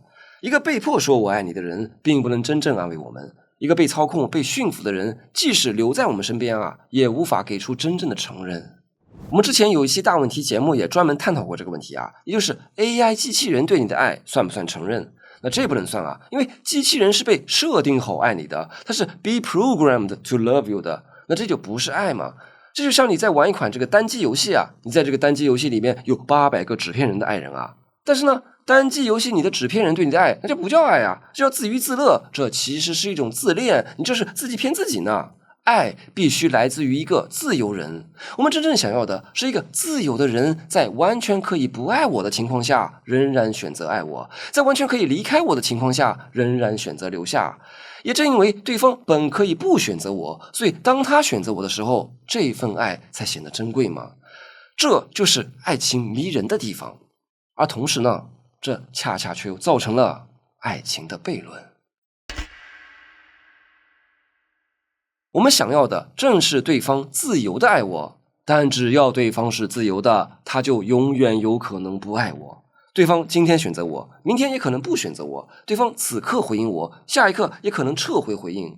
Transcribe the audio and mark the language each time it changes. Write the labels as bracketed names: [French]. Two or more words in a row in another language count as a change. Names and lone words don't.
[Chinese] 一個被迫說我愛你的人，並不能真正安慰我們；一個被操控、被馴服的人，即使留在我們身邊啊，也無法給出真正的承認。我們之前有一期大問題節目也專門探討過這個問題啊，也就是 AI 機器人對你的愛算不算承認？那這不能算啊，因為機器人是被設定好愛你的，它是 [English] be programmed to love you [Chinese] 的，那這就不是愛嘛？這就像你在玩一款這個單機遊戲啊，你在這個單機遊戲裡面有800個紙片人的愛人啊，但是呢，單機游戲你的紙片人對你的愛，那就不叫愛啊，這叫自娛自樂，這其實是一種自戀，你這是自己騙自己呢。愛必須來自於一個自由人，我們真正想要的是一個自由的人，在完全可以不愛我的情況下，仍然選擇愛我，在完全可以離開我的情況下，仍然選擇留下。也正因為對方本可以不選擇我，所以當他選擇我的時候，這份愛才顯得珍貴嘛。這就是愛情迷人的地方，而同時呢，這恰恰卻又造成了愛情的悖論。我們想要的正是對方自由的愛我，但只要對方是自由的，他就永遠有可能不愛我。對方今天選擇我，明天也可能不選擇我。對方此刻回應我，下一刻也可能撤回回應。